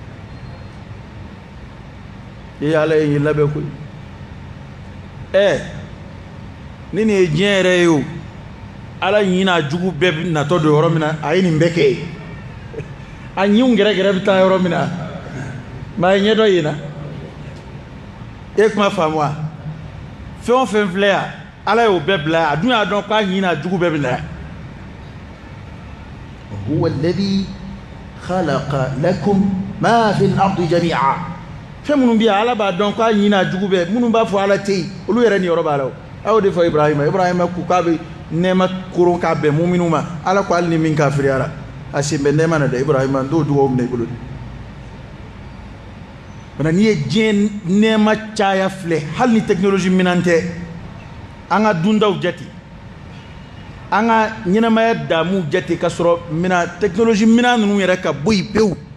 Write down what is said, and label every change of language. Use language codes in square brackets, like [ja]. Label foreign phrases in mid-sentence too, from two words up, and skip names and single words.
[bm] ala ye labɛn koyi ni nin ye diɲɛ yɛrɛ ye o ala ɲin'a jugu bɛɛ natɔ don yɔrɔ min na a ye nin bɛɛ kɛ a ɲinw gɛrɛgɛrɛ bɛ taa yɔrɔ min na maa ye ɲɛ dɔ yen na e kuma faamu wa fɛn o fɛn filɛ yan ala y'o bɛɛ bila a dun y'a dɔn k'a ɲin'a jugu bɛɛ bɛ na [ar] هو الذي خلق لكم ما في الأرض جميعا [bm] fɛn minnu bɛ yan ala b'a dɔn k'a ɲin'a jugu bɛɛ minnu b'a fɔ ala tɛ yen olu yɛrɛ niyɔrɔ b'a la o a y'o de fɔ Ibrahima ko k'a bɛ nɛɛma koron k'a bɛn muminw ma ala ko hali ni min kafiriyara a sen bɛ nɛɛma na dɛ Ibrahima n t'o dugawu minɛ i bolo de n'i ye diɲɛ nɛɛma caya filɛ hali ni technologie minan tɛ an ka dundaw jate an ka ɲɛnamaya daamu jate ka sɔrɔ technologie minan ninnu yɛrɛ ka bɔ yen pewu